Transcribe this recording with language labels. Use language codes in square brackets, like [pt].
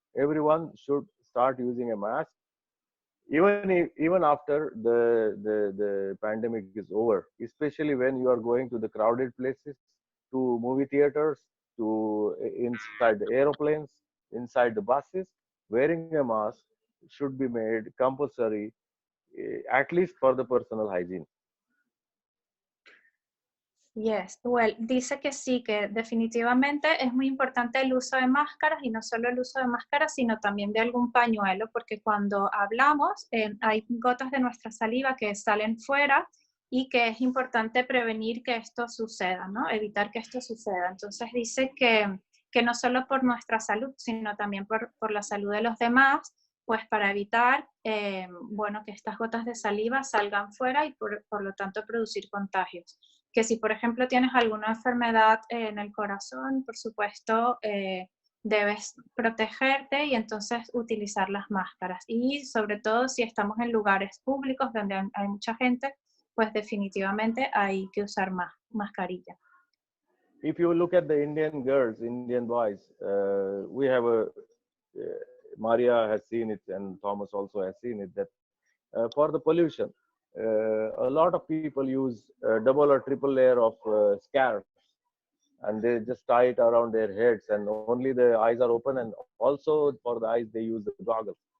[en] Everyone should start using a mask, even after the pandemic is over, especially when you are going to the crowded places, to movie theaters, to inside the aeroplanes, inside the buses. Wearing a mask should be made compulsory, at least for the personal hygiene. Yes, well, [es] dice que sí, que definitivamente es muy importante el uso de máscaras, y no solo el uso de máscaras, sino también de algún pañuelo, porque cuando hablamos hay gotas de nuestra saliva que salen fuera y que es importante prevenir que esto suceda, ¿no? Evitar que esto suceda. Entonces dice que no solo por nuestra salud, sino también por la salud de los demás, pues para evitar bueno, que estas gotas de saliva salgan fuera y por lo tanto producir contagios. Que si, por ejemplo, tienes alguna enfermedad en el corazón, por supuesto, debes protegerte y entonces utilizar las máscaras. Y sobre todo si estamos en lugares públicos donde hay mucha gente, pues definitivamente hay que usar mascarilla. [en] If you look at the Indian girls, Indian boys, we have Maria has seen it, and Thomas also has seen it, that for the pollution, a lot of people use double or triple layer of scarves, and they just tie it around their heads, and only the eyes are open, and also for the eyes they use the goggles.